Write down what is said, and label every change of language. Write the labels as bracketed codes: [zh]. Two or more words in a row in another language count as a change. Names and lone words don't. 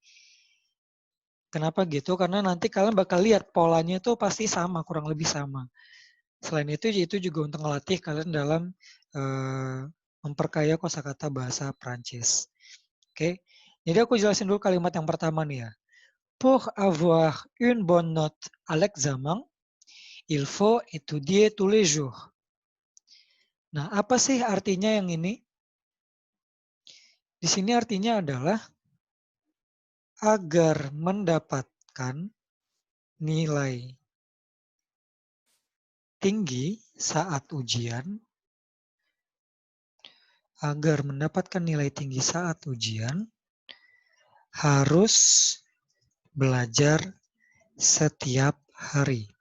[id] Kenapa gitu? Karena nanti kalian bakal lihat polanya itu pasti sama, kurang lebih sama. Selain itu juga untuk melatih kalian dalam memperkaya kosakata bahasa Prancis. Oke, jadi aku jelasin dulu kalimat yang pertama nih ya. [fr] Pour avoir une bonne note à l'examen, il faut étudier tous les jours. [id] Nah, apa sih artinya yang ini? Di sini artinya adalah agar mendapatkan nilai tinggi saat ujian, agar mendapatkan nilai tinggi saat ujian, harus belajar setiap hari.